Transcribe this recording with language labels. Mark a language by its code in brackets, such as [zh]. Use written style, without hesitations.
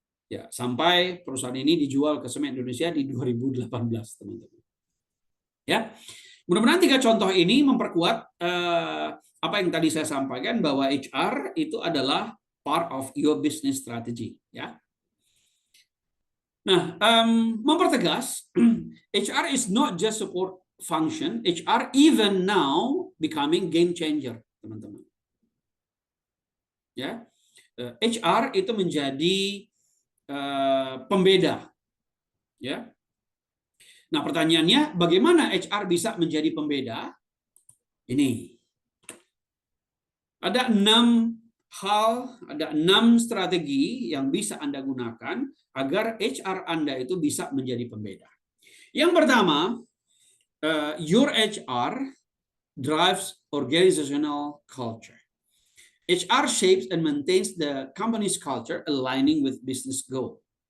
[id] Ya, sampai perusahaan ini dijual ke Semen Indonesia di 2018, teman-teman. Ya, mudah-mudahan 3 contoh ini memperkuat apa yang tadi saya sampaikan, bahwa HR itu adalah [en] part of your business strategy. [id] Ya. Nah, mempertegas, [en] HR is not just support function, HR even now becoming game changer, [id] teman-teman. Ya, HR itu menjadi pembeda. Ya. Nah, pertanyaannya, bagaimana HR bisa menjadi pembeda? Ini. Ada 6 hal, ada 6 strategi yang bisa Anda gunakan agar HR Anda itu bisa menjadi pembeda. Yang pertama, [en] your HR drives organizational culture. HR shapes and maintains the company's culture aligning with business goal.